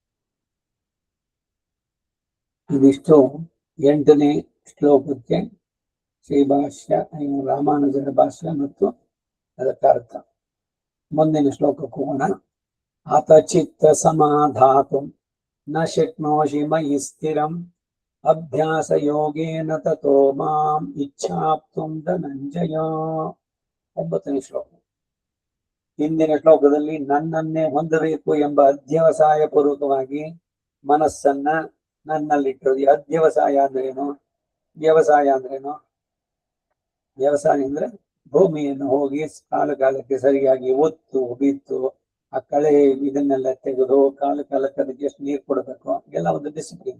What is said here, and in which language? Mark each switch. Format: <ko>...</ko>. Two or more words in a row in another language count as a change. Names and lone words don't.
<kn>ಇದಿಷ್ಟು 8ನೇ ಶ್ಲೋಕಕ್ಕೆ ಶ್ರೀಭಾಷ್ಯ, ರಾಮಾನುಜರ ಭಾಷ್ಯ ಮತ್ತು ಅದಕ್ಕೆ ಅರ್ಥ. ಮುಂದಿನ ಶ್ಲೋಕಕ್ಕೆ ಹೋಗೋಣ.</kn> <sa>ಅತ ಚಿತ್ತ ಸಮಾಧಾತು ನ ಶಕ್ನೋಷಿ ಮಯಿ ಸ್ಥಿರಂ ಅಭ್ಯಾಸ ಯೋಗೇನ ತಥೋ ಮಾಂ ಇಚ್ಛಾಪ್ತುಂ ಧನಂಜಯ.</sa> <kn>9ನೇ ಶ್ಲೋಕ. ಹಿಂದಿನ ಶ್ಲೋಕದಲ್ಲಿ ನನ್ನನ್ನೇ ಹೊಂದಬೇಕು ಎಂಬ ಅಧ್ಯವಸಾಯ ಪೂರ್ವಕವಾಗಿ ಮನಸ್ಸನ್ನ ನನ್ನಲ್ಲಿಟ್ಟಿರೋದು. ಅಧ್ಯವಸಾಯ ಅಂದ್ರೇನು? ವ್ಯವಸಾಯ ಅಂದ್ರೇನು? ವ್ಯವಸಾಯ ಅಂದ್ರೆ ಭೂಮಿಯನ್ನು ಹೋಗಿ ಕಾಲಕ್ಕೆ ಸರಿಯಾಗಿ ಒತ್ತು ಬಿತ್ತು ಆ ಕಳೆ ಇದನ್ನೆಲ್ಲ ತೆಗೆದು ಕಾಲಕ್ಕೆ ಅದಕ್ಕೆ ಎಷ್ಟು ನೀರು ಕೊಡಬೇಕು ಎಲ್ಲ ಒಂದು ಡಿಸಿಪ್ಲಿನ್.</kn>